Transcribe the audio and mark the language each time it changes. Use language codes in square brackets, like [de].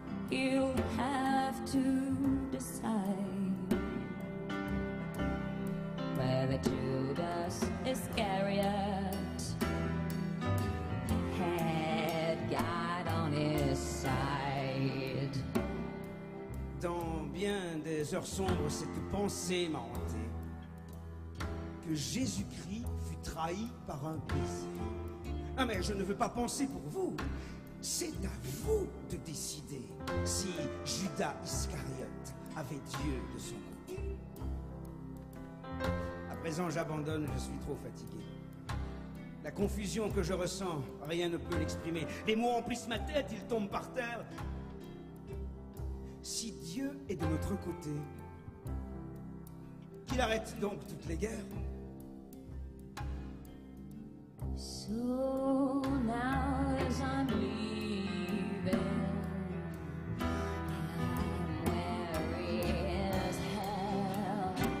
[en] You'll have to decide whether Judas Iscariot had God on his side. [fr] Dans bien des heures sombres, cette pensée m'a hanté. Que Jésus-Christ fut trahi par un baiser. Ah mais je ne veux pas penser pour vous. C'est à vous de décider si Judas Iscariote avait Dieu de son côté. À présent, j'abandonne, je suis trop fatigué. La confusion que je ressens, rien ne peut l'exprimer. Les mots emplissent ma tête, ils tombent par terre. Si Dieu est de notre côté, qu'il arrête donc toutes les guerres. [en] So now as I'm leaving, I'm weary as hell.